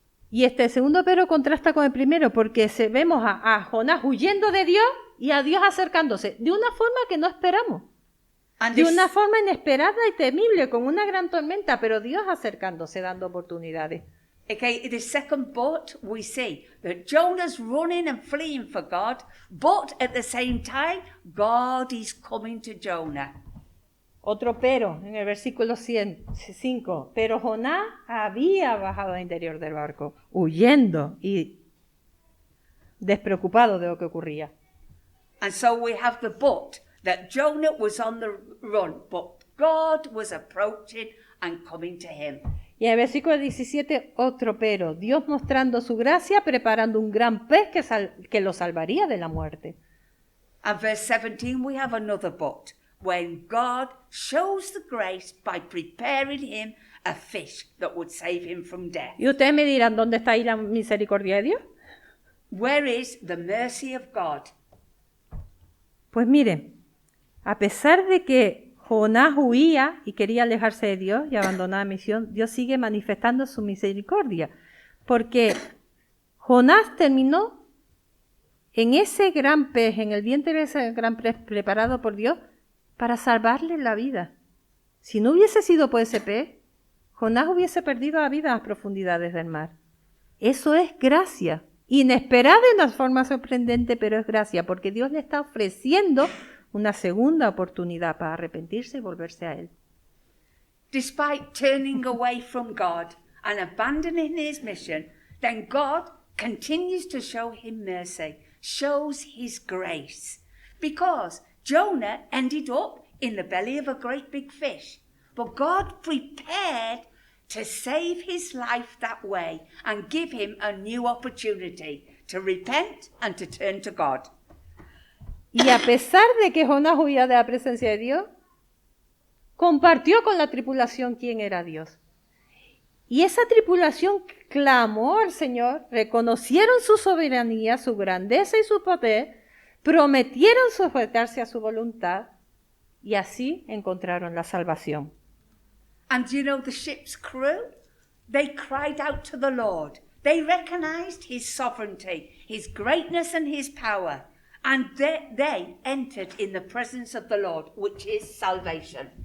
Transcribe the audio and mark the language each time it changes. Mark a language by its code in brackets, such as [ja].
[es] Y este segundo pero contrasta con el primero porque vemos a Jonás huyendo de Dios y a Dios acercándose de una forma que no esperamos. De una forma inesperada y temible, con una gran tormenta, pero Dios acercándose, dando oportunidades. [en] Okay, in the second but, we see that Jonah's running and fleeing for God, but at the same time, God is coming to Jonah. [es] Otro pero, en el versículo 5. Pero Jonás había bajado al interior del barco, huyendo y despreocupado de lo que ocurría. [en] And so we have the but, that Jonah was on the run, but God was approaching and coming to him. [es] Y en el versículo 17, otro pero, Dios mostrando su gracia, preparando un gran pez que lo salvaría de la muerte. [en] And verse 17, we have another but, when God shows the grace by preparing him a fish that would save him from death. [es] Y ustedes me dirán, ¿dónde está ahí la misericordia de Dios? [en] Where is the mercy of God? [es] Pues miren, a pesar de que Jonás huía y quería alejarse de Dios y abandonar la misión, Dios sigue manifestando su misericordia, porque Jonás terminó en ese gran pez, en el vientre de ese gran pez preparado por Dios para salvarle la vida. Si no hubiese sido por ese pez, Jonás hubiese perdido la vida a las profundidades del mar. Eso es gracia, inesperada de una forma sorprendente, pero es gracia, porque Dios le está ofreciendo una segunda oportunidad para arrepentirse y volverse a Él. [en] Despite turning away from God and abandoning his mission, then God continues to show him mercy, shows his grace. Because Jonah ended up in the belly of a great big fish, but God prepared to save his life that way and give him a new opportunity to repent and to turn to God. [es] Y a pesar de que Jonás huía de la presencia de Dios, compartió con la tripulación quién era Dios. Y esa tripulación clamó al Señor, reconocieron su soberanía, su grandeza y su poder, prometieron sujetarse a su voluntad y así encontraron la salvación. [en] And you know, the ship's crew, they cried out to the Lord. They recognized his sovereignty, his greatness and his power. And they entered in the presence of the Lord, which is salvation.